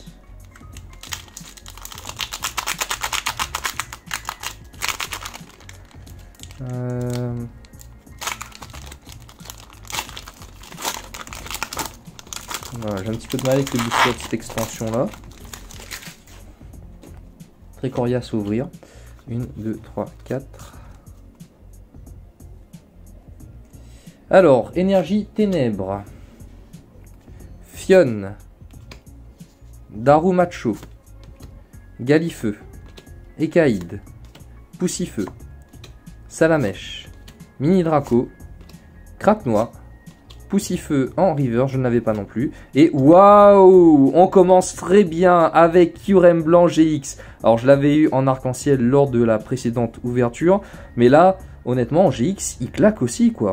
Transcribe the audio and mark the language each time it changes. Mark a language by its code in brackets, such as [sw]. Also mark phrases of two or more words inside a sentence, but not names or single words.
[fr] Voilà, j'ai un petit peu de mal avec le booster de cette extension là. Très coriace à ouvrir. 1, 2, 3, 4. Alors, énergie ténèbres. Fionne. Darumacho. Galifeu. Ekaïd. Poussifeu. Salamèche, Mini Draco, Craque-Noix, Poussifeu en river, je ne l'avais pas non plus. Et waouh, on commence très bien avec Kyurem blanc GX. Alors je l'avais eu en arc-en-ciel lors de la précédente ouverture. Mais là, honnêtement, en GX, il claque aussi quoi.